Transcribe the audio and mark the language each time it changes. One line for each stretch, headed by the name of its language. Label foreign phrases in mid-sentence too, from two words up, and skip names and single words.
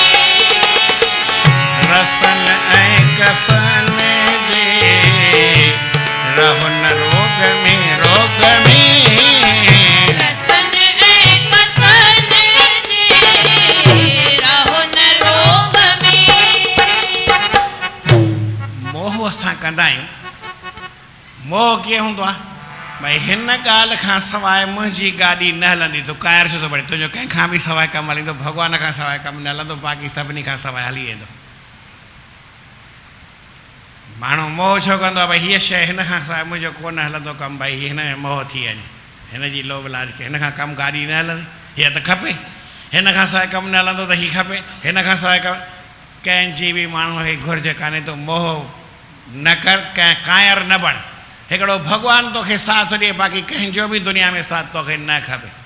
Sindhi: रसन ऐं कसन जे रहो न रोग में रसन ऐं कसन जे रहो न रोग में मोह असां कंदा आहियूं मोह कीअं हूंदो आहे भई हिन ॻाल्हि खां सवाइ मुंहिंजी गाॾी न हलंदी तूं कायर छो थो पड़े तुंहिंजो कंहिंखां बि सवाइ कमु हलींदो भॻवान खां सवाइ कमु न हलंदो बाक़ी सभिनी खां सवाइ हली वेंदो माण्हू मोह छो कंदो आहे भई हीअ शइ हिन खां सवाइ मुंहिंजो कोन हलंदो कमु भई हिन में मोह थी वञे हिन जी लोभ लाज खे हिन खां कमु गाॾी न हलंदी हीअ त खपे हिन खां सवाइ कमु न हलंदो त हीअ खपे हिन खां सवाइ कमु कंहिंजी बि माण्हूअ खे घुर्ज कान्हे तो मोह न कर कंहिं कायर न बण हिकिड़ो भॻवानु तोखे साथ ॾिए बाक़ी कंहिंजो बि दुनिया में साथ तोखे न खपे